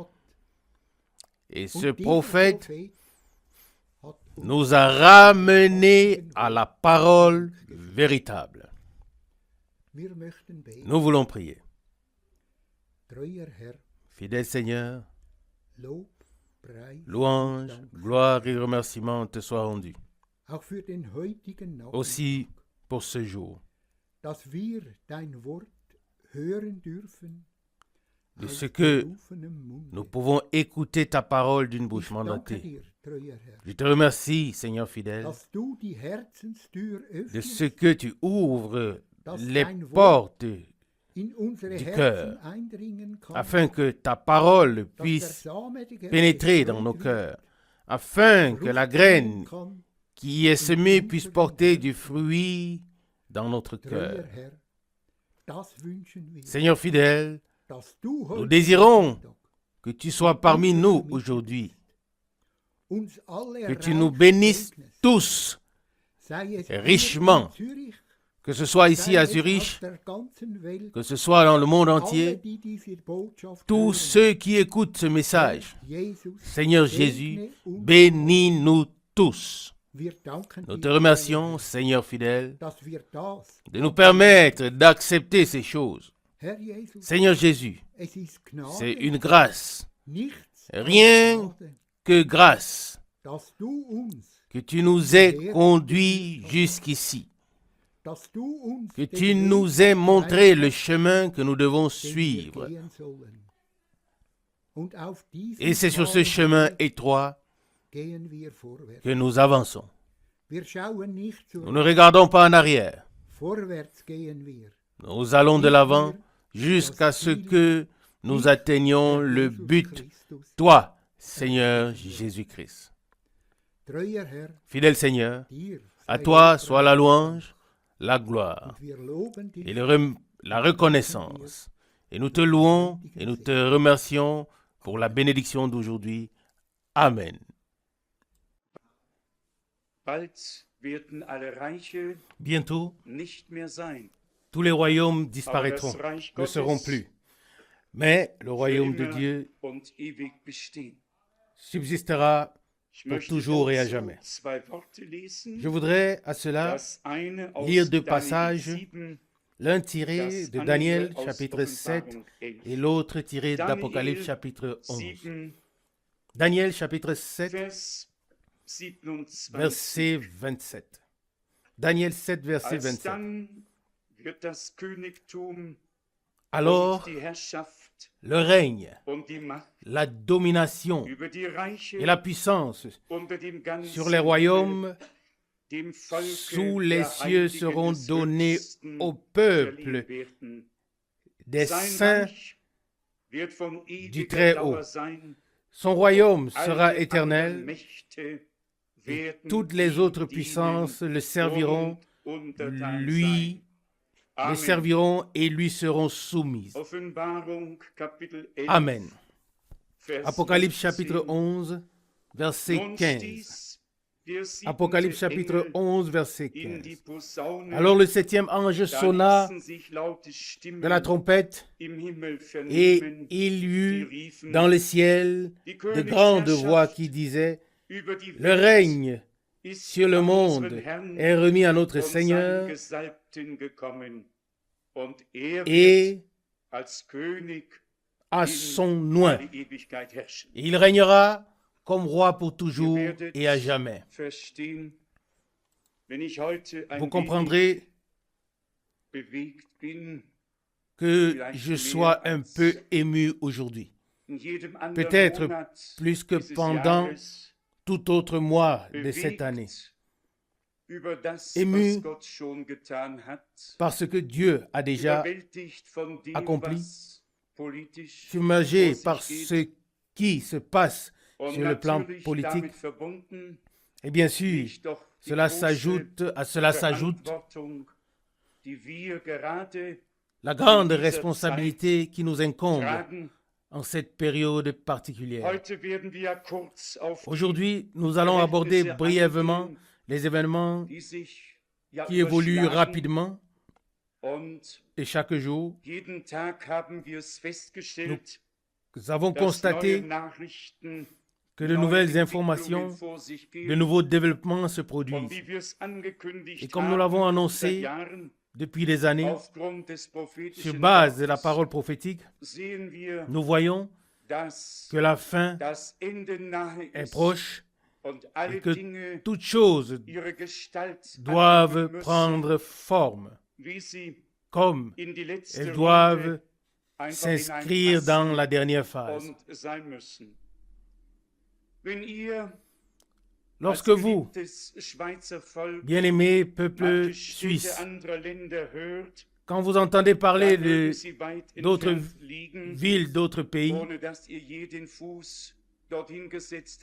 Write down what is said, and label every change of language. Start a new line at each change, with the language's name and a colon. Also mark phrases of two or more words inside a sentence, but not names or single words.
French: Et
German: Und
French: ce
German: dieser
French: prophète
German: Prophet hat uns
French: nous a ramenés à la parole véritable.
German: Wir möchten beten.
French: Nous voulons prier.
German: Treuer Herr,
French: Fidèle Seigneur,
German: Lob, Preis,
French: louange,
German: Dank,
French: gloire et remerciements te soient rendus.
German: auch für den heutigen Nachmittag,
French: Aussi pour ce jour,
German: dass wir dein Wort hören dürfen
French: de
German: aus
French: ce que
German: berufenem Munde.
French: nous pouvons écouter ta parole d'une bouche
German: Ich danke
French: mandatée.
German: dir, treuer Herr,
French: Je te remercie, Seigneur fidèle,
German: dass du die Herzenstür
French: de
German: öffnest,
French: ce que tu ouvres
German: dass
French: les
German: dein Wort
French: portes
German: in unsere
French: du
German: Herzen
French: cœur,
German: eindringen kann,
French: afin que ta parole
German: dass der
French: puisse
German: Same, der
French: pénétrer dans nos
German: gestreut
French: cœurs, afin
German: wird,
French: que la
German: Frucht bringen
French: graine
German: kann.
French: qui est semée puisse porter du fruit dans notre
German: Treuer
French: cœur.
German: Herr, das wünschen wir,
French: Seigneur fidèle,
German: dass du
French: nous
German: heute
French: désirons
German: Nachmittag
French: que tu sois parmi nous aujourd'hui,
German: uns alle
French: que tu nous
German: reich
French: bénisses
German: segnest,
French: tous,
German: sei es
French: richement,
German: hier in Zürich,
French: que ce soit ici
German: sei
French: à
German: es
French: Zurich,
German: auf der ganzen Welt,
French: que ce soit dans le monde
German: alle,
French: entier,
German: die diese Botschaft
French: tous
German: hören.
French: ceux qui écoutent ce message.
German: Jesus,
French: Seigneur
German: segne
French: Jésus,
German: uns.
French: bénis-nous tous.
German: Wir danken
French: Nous te
German: dir,
French: remercions, Seigneur fidèle,
German: dass wir das,
French: de nous permettre d'accepter ces choses.
German: Herr Jesus,
French: Seigneur Jésus,
German: es ist Gnade,
French: c'est une grâce,
German: nichts
French: rien
German: als Gnade,
French: que grâce,
German: dass du uns,
French: que tu nous aies conduits jusqu'ici,
German: dass du uns
French: que
German: den
French: tu
German: Weg
French: nous aies montré le
German: gezeigt
French: chemin que nous devons
German: hast, den wir
French: suivre.
German: gehen sollen. Und auf diesem
French: Et c'est sur ce
German: schmalen
French: chemin
German: Weg
French: étroit
German: gehen wir vorwärts.
French: que nous avançons.
German: Wir schauen nicht
French: Nous
German: zurück,
French: ne regardons pas en arrière.
German: vorwärts gehen wir.
French: Nous allons de l'avant jusqu'à ce que nous atteignions le
German: Jesus
French: but,
German: Christus,
French: toi, Seigneur Jésus-Christ.
German: treuer Herr,
French: Fidèle Seigneur,
German: dir
French: à
German: sei
French: toi
German: Dank
French: soit la louange, la gloire
German: und wir loben dich
French: et la reconnaissance. Et nous te louons et nous te remercions pour la bénédiction d'aujourd'hui. Amen.
German: Bald werden alle Reiche
French: Bientôt,
German: nicht mehr sein,
French: tous les royaumes
German: aber
French: disparaîtront,
German: das Reich
French: ne seront
German: Gottes
French: plus. Mais le
German: für
French: royaume de
German: immer
French: Dieu
German: und ewig bestehen.
French: subsistera
German: Ich
French: pour
German: möchte
French: toujours et à
German: dazu
French: jamais.
German: zwei Worte lesen.
French: Je voudrais à cela
German: Das eine aus
French: lire deux
German: Daniel
French: passages,
German: 7,
French: l'un tiré
German: das
French: de
German: andere
French: Daniel
German: aus
French: chapitre 7
German: Offenbarung 11.
French: et l'autre tiré d'Apocalypse
German: Daniel
French: chapitre 11.
German: 7,
French: Daniel chapitre 7
German: Vers 27.
French: verset 27. Daniel 7 verset 27.
German: Alsdann wird das Königtum
French: Alors
German: und die Herrschaft
French: le règne,
German: und die Macht
French: la domination
German: über die Reiche
French: et la puissance
German: unter dem ganzen
French: sur les royaumes
German: dem Volke
French: sous les
German: der
French: cieux
German: Heiligen
French: seront
German: des
French: donnés
German: Höchsten
French: au peuple
German: verliehen werden.
French: des
German: Sein
French: saints
German: Reich wird von
French: du
German: ewiger
French: Très-Haut.
German: Dauer sein.
French: Son royaume sera
German: Alle anderen
French: éternel.
German: Mächte
French: Et
German: werden
French: toutes les
German: ihm
French: autres
German: dienen
French: puissances le serviront,
German: und untertan
French: lui
German: sein.
French: le
German: Amen.
French: serviront et lui seront soumises.
German: Offenbarung, Kapitel 11,
French: Amen.
German: Vers
French: Apocalypse
German: 15.
French: chapitre 11, verset
German: Nun
French: 15.
German: stieß der siebente
French: Apocalypse chapitre
German: Engel
French: 11, verset
German: in die
French: 15.
German: Posaune.
French: Alors le septième ange
German: Da
French: sonna
German: ließen sich laute Stimmen
French: de la trompette
German: im Himmel
French: et
German: vernehmen,
French: il y
German: die
French: eut
German: riefen,
French: dans le ciel
German: die
French: de grandes voix
German: Königsherrschaft
French: qui disaient,
German: über die
French: le
German: Welt
French: règne
German: ist
French: sur le
German: an
French: monde
German: unseren Herrn
French: est remis à notre
German: und seinen
French: Seigneur
German: Gesalbten gekommen. Und er wird
French: et
German: als König
French: à
German: in
French: son nom.
German: alle Ewigkeit herrschen.
French: Il régnera comme roi pour toujours
German: Ihr werdet
French: et à jamais.
German: verstehen, wenn ich heute ein
French: Vous
German: wenig
French: comprendrez
German: bewegt bin,
French: que je sois un peu ému aujourd'hui,
German: in jedem anderen
French: peut-être
German: Monat
French: plus que
German: dieses
French: pendant
German: Jahres
French: tout autre mois de cette année,
German: bewegt über das,
French: Ému
German: was Gott schon getan hat,
French: parce que Dieu a déjà
German: überwältigt von dem,
French: accompli,
German: was politisch
French: submergé
German: vor
French: par
German: sich
French: ce
German: geht
French: qui se passe
German: und
French: sur le plan
German: natürlich
French: politique.
German: damit verbunden
French: Et bien sûr,
German: liegt doch die
French: cela
German: große
French: s'ajoute
German: Verantwortung, die wir gerade
French: la grande
German: dieser
French: responsabilité qui nous incombe
German: tragen.
French: en cette période particulière.
German: Heute werden wir kurz auf die
French: Aujourd'hui, nous allons aborder
German: Verhältnisse
French: brièvement
German: eingehen,
French: les événements
German: die sich ja
French: qui évoluent
German: überschlagen.
French: rapidement
German: Und
French: et chaque jour,
German: jeden Tag haben wir es festgestellt,
French: nous avons
German: dass neue
French: constaté
German: Nachrichten,
French: que de
German: neue
French: nouvelles
German: Entwicklungen
French: informations,
German: vor sich
French: de
German: gehen.
French: nouveaux développements se
German: Und
French: produisent.
German: wie wir es angekündigt
French: Et comme nous
German: haben,
French: l'avons
German: seit
French: annoncé
German: Jahren,
French: depuis des années,
German: aufgrund des
French: sur
German: prophétischen
French: base de la
German: Wortes,
French: parole prophétique,
German: sehen wir,
French: nous voyons
German: dass
French: que la fin
German: das Ende nahe
French: est
German: ist
French: proche
German: und
French: et
German: alle
French: que
German: Dinge
French: toutes choses
German: ihre Gestalt
French: doivent
German: annehmen müssen.
French: prendre forme.
German: wie sie
French: comme
German: in die letzte
French: elles doivent
German: Runde einfach
French: s'inscrire dans la
German: hineinpassen
French: dernière phase.
German: und sein müssen. Wenn ihr
French: Lorsque
German: als
French: vous,
German: geliebtes Schweizer Volk
French: bien-aimés peuple
German: manche
French: suisse,
German: Städte anderer Länder hört,
French: quand vous entendez parler
German: dann mögen
French: de
German: sie weit
French: d'autres
German: entfernt liegen,
French: villes, d'autres pays,
German: ohne dass ihr je den Fuß dorthin gesetzt